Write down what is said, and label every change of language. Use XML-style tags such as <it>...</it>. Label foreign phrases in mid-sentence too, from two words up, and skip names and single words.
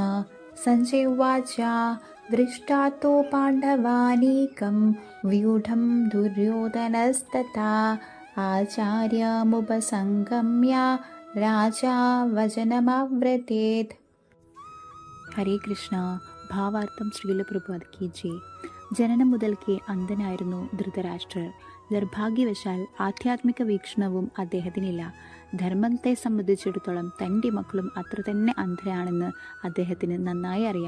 <sa>संजय उवाच दृष्टा तो पाण्डवानीकं व्यूढं दुर्योधनस्तथा आचार्यमुपसङ्गम्य राजा वचनमव्रतेत्।</sa> <ml>ഹരേ കൃഷ്ണ. ഭാവാർത്ഥം</ml> <hi>श्रील प्रभुपाद की जय.</hi> <ml>ജനനം മുതൽക്കേ അന്ധനായിരുന്നു ധൃതരാഷ്ട്രർ. നിർഭാഗ്യവശാൽ ആധ്യാത്മിക വീക്ഷണവും അദ്ദേഹത്തിനില്ല. ധർമ്മത്തെ സംബന്ധിച്ചിടത്തോളം തൻ്റെ മക്കളും അത്ര തന്നെ അന്ധരാണെന്ന് അദ്ദേഹത്തിന് നന്നായി അറിയാം.</ml>